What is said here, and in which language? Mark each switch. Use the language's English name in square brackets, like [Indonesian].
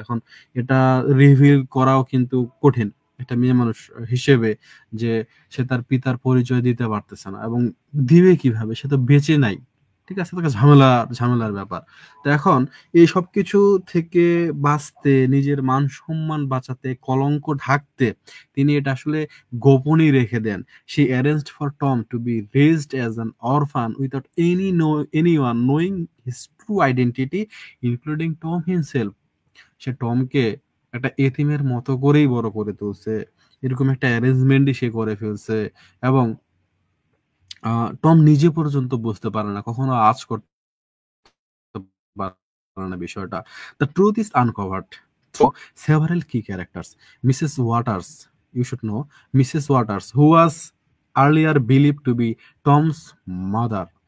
[Bangla] এখন এটা রিভিল করাও কিন্তু কঠিন একটা মেয়ে মানুষ হিসেবে, যে সে তার পিতার পরিচয় দিতে পারতেছে না এবং দিবে কিভাবে, সে তো বেঁচে নাই, ঠিক আছে? তো ঝামেলার ব্যাপার। তো এখন এই সবকিছু থেকে বাঁচতে, নিজের মান সম্মান বাঁচাতে, কলঙ্ক ঢাকতে তিনি এটা আসলে গোপনই রেখে দেন। [English] She arranged for Tom to be raised as an orphan without anyone knowing his true identity, including Tom himself. [Bangla] সে টমকে একটা এতিমের মতো করেই বড় করে তুলছে। এরকম একটা অ্যারেঞ্জমেন্টই সে করে ফেলছে এবং টম নিজে পর্যন্ত বুঝতে পারে না, কখনো আঁচ করতে পারে না বিষয়টা। [English] The truth is uncovered through several key characters. Mrs. Waters, you should know, Mrs. Waters, who was earlier believed to be Tom's mother.